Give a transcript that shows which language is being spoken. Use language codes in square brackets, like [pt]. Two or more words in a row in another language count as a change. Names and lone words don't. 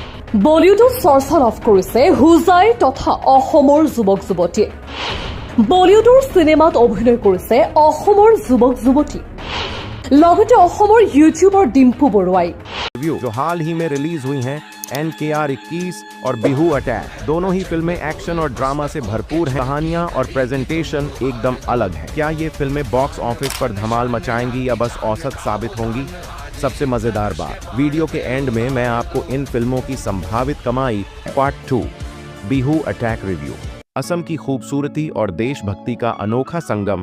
[as] বলিউডত চৰ্চা লাভ কৰিছে হুজাই তথা অসমৰ যুৱক যুৱতীয়ে। বলিউডৰ চিনেমাত অভিনয় কৰিছে অসমৰ যুৱক যুৱতী, লগতে অসমৰ ইউটিউবৰ ডিম্পু বৰুৱাই। [hi] जो हाल ही में रिलीज हुई हैं NKR 21 और बिहू अटैक, दोनों ही फिल्में एक्शन और ड्रामा से भरपूर हैं। कहानियां और प्रेजेंटेशन एकदम अलग है। क्या ये फिल्में [en] box office [hi] पर धमाल मचाएंगी या बस औसत साबित होंगी? सबसे मजेदार बात, वीडियो के एंड में मैं आपको इन फिल्मों की संभावित कमाई पार्ट 2 बिहू अटैक रिव्यू, असम की खूबसूरती और देशभक्ति का अनोखा संगम।